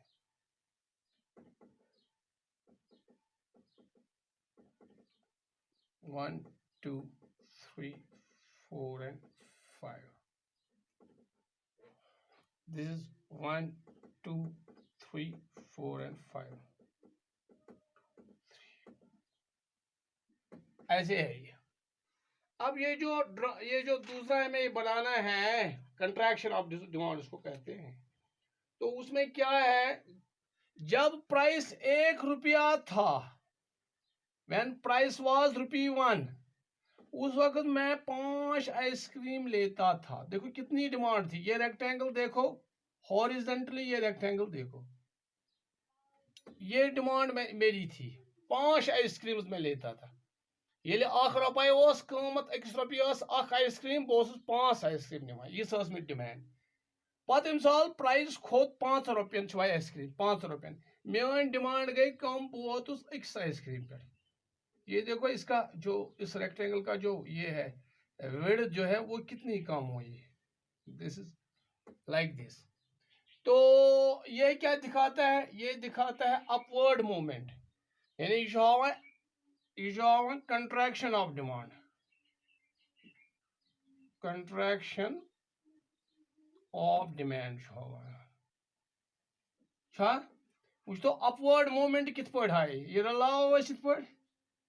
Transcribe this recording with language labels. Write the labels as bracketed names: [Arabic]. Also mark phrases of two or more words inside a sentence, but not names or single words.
[English] 1 2 3 4 and 5 this is 1 2 3 4 and 5 [Hindi] ऐसे है ये। अब ये जो दूसरा हमें बनाना है कंट्रैक्शन ऑफ डिमांड उसको कहते हैं। तो उसमें क्या है जब प्राइस 1 रुपया था [English] when price was [Hindi] ₹1 उस वक्त मैं 5 आइसक्रीम लेता था। देखो कितनी डिमांड थी। ये रेक्टेंगल देखो हॉरिजॉन्टली ये रेक्टेंगल देखो ये डिमांड मेरी थी 5 आइसक्रीम्स में लेता था। [Kashmiri] ये ₹1 कीमत ₹1 आइसक्रीम बस 5 आइसक्रीम निवान यह मे डिमांड। पत मिसाल प्राइस खोत ₹5 आइसक्रीम ₹5 मेन डिमांड गई कम बह वोतुस अकिस आइसक्रीम पे। [Hindi] ये देखो इसका जो इस रेक्टेंगल का जो ये है विड्थ जो है वो कितनी कम हुई। [English] This is like this. [Hindi] तो ये क्या दिखाता है ये दिखाता है [English] upward movement [Hindi] यानी [English] contraction of demand contraction of demand [Hindi] वो तो [English] upward movement [Kashmiri] कित पे हाय ये रलाव इथ पे